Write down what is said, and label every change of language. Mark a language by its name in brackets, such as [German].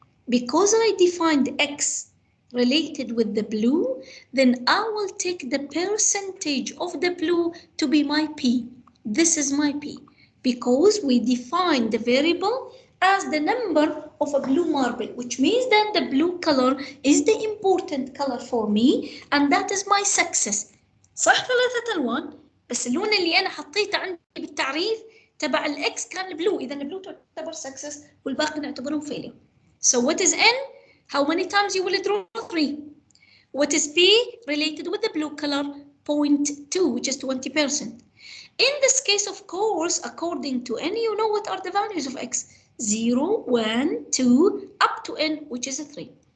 [English] Because I defined X related with the blue, then I will take the percentage of the blue to be my P. This is my P. Because we defined the variable as the number of a blue marble, which means that the blue color is the important color for me, and that is my success. [Arabic] صح ثلاثة ألوان، بس اللون اللي أنا حطيته عندي بالتعريف تبع الإكس كان البلو، إذا البلو تعتبر success والباقي نعتبرهم failure. [English] So what is N? How many times you will draw 3? What is P? Related with the blue color, 0.2, which is 20%. In this case, of course, according to N, you know what are the values of X. 0, 1, 2, up to N, which is a 3.